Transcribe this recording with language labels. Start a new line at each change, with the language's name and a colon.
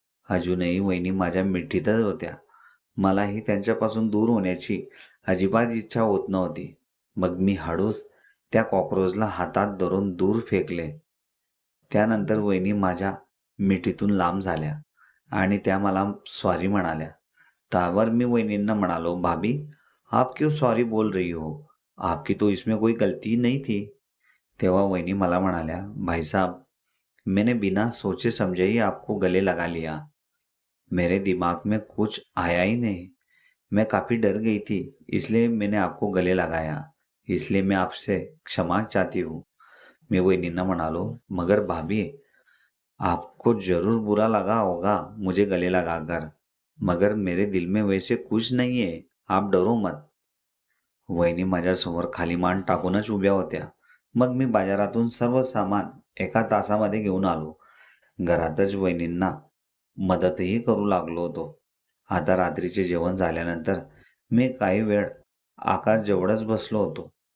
Marathi: अजूनही वहिनी माझ्या मिठीतच होत्या. मलाही त्यांच्यापासून दूर होण्याची अजिबात इच्छा होत नव्हती. मग मी हळूच त्या कॉक्रोचला हातात धरून दूर फेकले. त्यानंतर वहिनी माझ्या मिठीतून लांब झाल्या आणि त्या मला सॉरी म्हणाल्या. त्यावर मी वहिनींना म्हणालो,
Hindi: भाभी आप क्यों सॉरी बोल रही हो, आपकी तो इसमें कोई गलती नहीं थी.
Marathi: तेव्हा वहिनी मला म्हणाल्या,
Hindi: भाई साहब मैंने बिना सोचे समझे ही आपको गले लगा लिया, मेरे दिमाग में कुछ आया ही नहीं, मैं काफ़ी डर गई थी इसलिए मैंने आपको गले लगाया. इसलिए मैं आपसे क्षमा चाहती हूँ। मैं
Marathi: वहिनींना म्हणालो,
Hindi: मगर भाभी, आपको जरूर बुरा लगा होगा मुझे गले लगाकर, मगर मेरे दिल में वैसे कुछ नहीं है, आप डरो मत.
Marathi: वहिनी माझ्यासमोर खाली मान टाकूनच उभ्या होत्या. मग मी बाजारातून सर्व सामान एका तासामध्ये घेऊन आलो. घरातच वहिनींना मदतही करू लागलो होतो. आता रात्रीचे जेवण झाल्यानंतर मी काही वेळ आकाशजवळच बसलो होतो.